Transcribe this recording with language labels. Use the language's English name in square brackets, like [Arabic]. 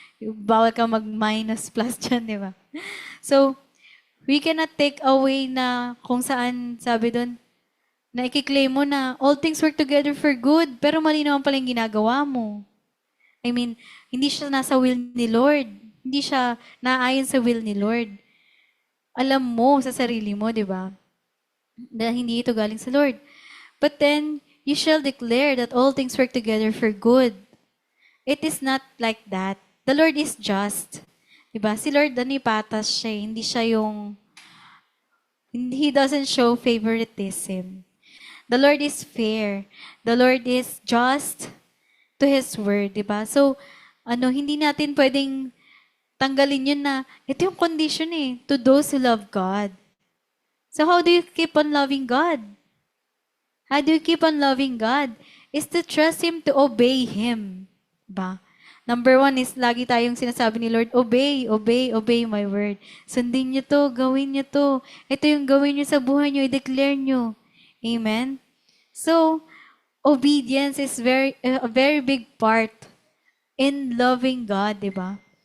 [Filipino] Bawal ka mag-minus plus dyan, diba? [English] So, we cannot take away [Filipino] na kung saan, sabi doon, na ikiklaim mo na [English] all things work together for good, [Filipino] pero mali naman pala yung ginagawa mo. [English] I mean, [Filipino] hindi siya nasa will ni Lord. Hindi siya naayon sa will ni Lord. Alam mo sa sarili mo, di ba? Na hindi ito galing sa Lord. [English] But then, you shall declare that all things work together for good. It is not like that. The Lord is just. Diba? [Filipino] Si Lord, patas siya. Hindi siya [English] He doesn't show favoritism. The Lord is fair. The Lord is just to His word, diba? [Filipino] So, hindi natin pwedeng tanggalin yun na, ito yung condition [English] to those who love God. So, how do you keep on loving God? How do you keep on loving God? Is to trust Him, to obey Him. [Filipino] Diba? Number 1 is, lagi tayong sinasabi ni Lord, [English] obey, obey, obey my word. [Filipino] Sundin niyo to, gawin niyo to. Ito yung gawin niyo sa buhay niyo, i-declare niyo. Amen? [English] So, obedience is a very big part in loving God, di ba?